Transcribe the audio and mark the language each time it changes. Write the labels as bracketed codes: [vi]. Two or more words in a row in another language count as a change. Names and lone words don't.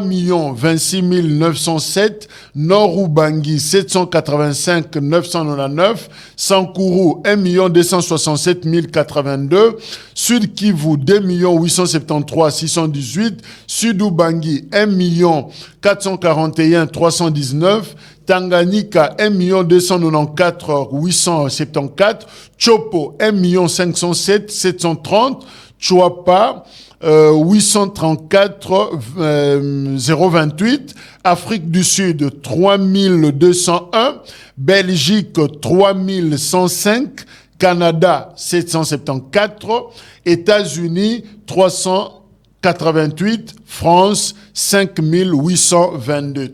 [fr] 26 907, Nord-Ubangi 785 999, Sankourou 1 267 082, Sud Kivu 2 873 618, Sud-Ubangi 1 441 319, Tanganyika 1 294 874, Chopo 1 507 730, Chouapa 834 028, Afrique du Sud 3201, Belgique 3105, Canada 774, États-Unis 388, France 5822.